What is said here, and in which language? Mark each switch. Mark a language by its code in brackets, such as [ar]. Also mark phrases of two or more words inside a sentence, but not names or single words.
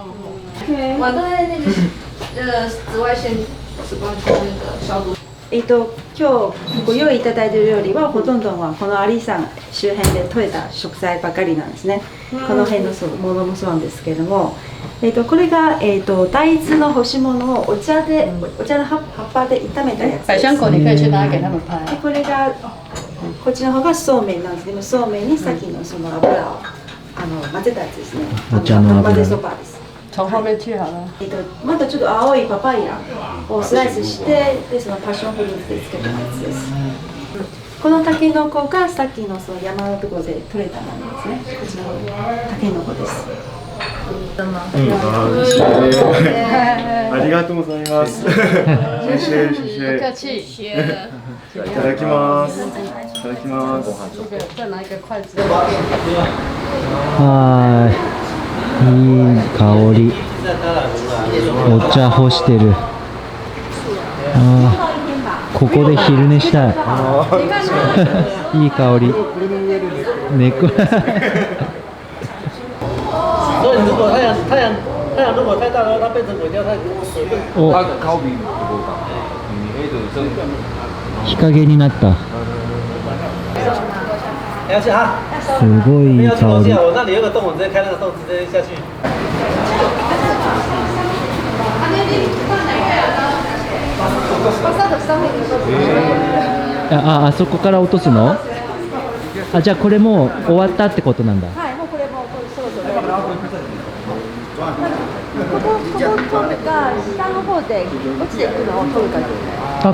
[ja] 今日ご用意いただいている料理はほとんどはこの有山周辺で採れた食材ばかりなんですね。この辺のものもそうなんですけれども、これが大豆の干し物をお茶の葉っぱで炒めたやつです。 [zh] 百香果你可以去拿给他们拍。 [ja] これがこっちの方がそうめんなんですけど、そうめんにさっきのその油を混ぜたやつですね。お茶の油。混ぜそばです。 [zh] 从后面去好了。 [ja] またちょっと青いパパイヤをスライスして、でそのパッションフルーツでつけたやつです。このタケノコがさっきのその山のところで採れたものですね。こちらのタケノコです。ありがとうございます。いただきます。いただきます。はい、いい香り。お茶干してる。ここで昼寝したい。いい香り。猫。 [zh] 所以如果太阳如果太大的话，它变成鬼掉，它水分。 [ja] お、日陰になった。すごいいい香り。 [zh] 我那里有个洞，我直接开那个洞，直接下去。 [ja] あそこから落とすの？じゃあこれもう終わったってことなんだ。はい、もうこれもうそろそろ。ここ取るか下の方で落ちていくのを取るか。